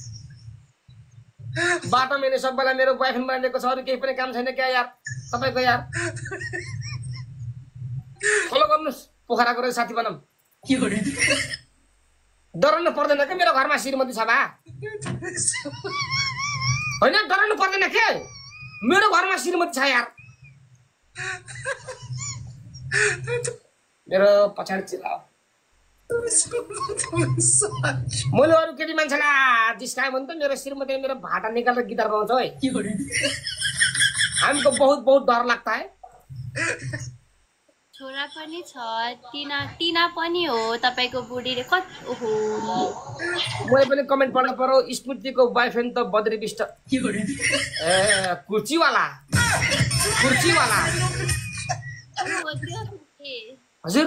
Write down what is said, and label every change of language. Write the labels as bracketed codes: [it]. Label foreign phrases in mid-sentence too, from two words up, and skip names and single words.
[ne] बाटो मेरो सबैलाई मेरो बोयफ्रेन्ड बनाइदिएको छ अरू केही पनि काम छैन क्या यार तपाईँको यार फलो गर्नुहोस् पोखराको रहेछ साथी बनाऊँ डराउनु पर्दैन के मेरो घरमा श्रीमती छ बा होइन डराउनु पर्दैन के मेरो घरमा श्रीमती छ यार मेरो पछाडि चिल्लाओ मैले अरू केटी मान्छेलाई जिस्कायो भने त मेरो श्रीमती मेरो भाटा निकालेर गिटार बजाउँछ है [hi] हमको बहुत बहुत डर लगता है [ne] छोरा पनि छ टिना टिना पनि हो तपाईको बुढीले ओहो मैले पनि कमेन्ट पढ्न पर्यो स्मृतिको बोयफ्रेन्ड त बद्री बिष्ट ए कुर्चीवाला हजुर